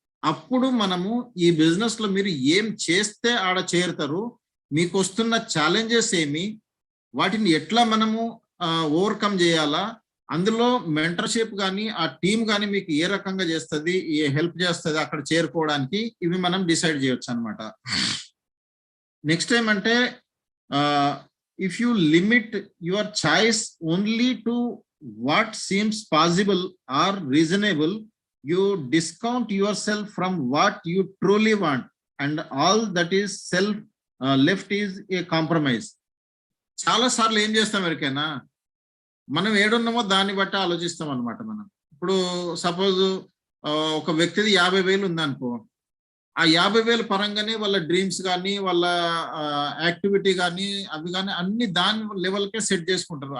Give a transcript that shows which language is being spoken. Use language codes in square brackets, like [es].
[te] అప్పుడు మనము ఈ బిజినెస్ లో మీరు ఏం చేస్తే ఆడ చేరుతారు, మీకు వస్తున్న ఛాలెంజెస్ ఏమి, వాటిని ఎట్లా మనము ఓవర్కమ్ చేయాలా, అందులో మెంటర్షిప్ కానీ ఆ టీమ్ కానీ మీకు ఏ రకంగా చేస్తుంది, ఏ హెల్ప్ చేస్తుంది అక్కడ చేరుకోవడానికి, ఇవి మనం డిసైడ్ చేయొచ్చు అనమాట. నెక్స్ట్ ఏమంటే [en] if you limit your choice only to what seems possible or reasonable, you discount yourself from what you truly want, and all that is self left is a compromise. [te] చాలా సార్లు ఏం చేస్తాం ఎవరికైనా, మనం ఏడున్నామో దాన్ని బట్టి ఆలోచిస్తాం అనమాట. మనం ఇప్పుడు సపోజ్ ఒక వ్యక్తిది 50,000 ఉందనుకో, ఆ 50,000 పరంగానే వాళ్ళ డ్రీమ్స్ కానీ వాళ్ళ యాక్టివిటీ కానీ అవి కానీ అన్ని దాని లెవెల్కే సెట్ చేసుకుంటారు.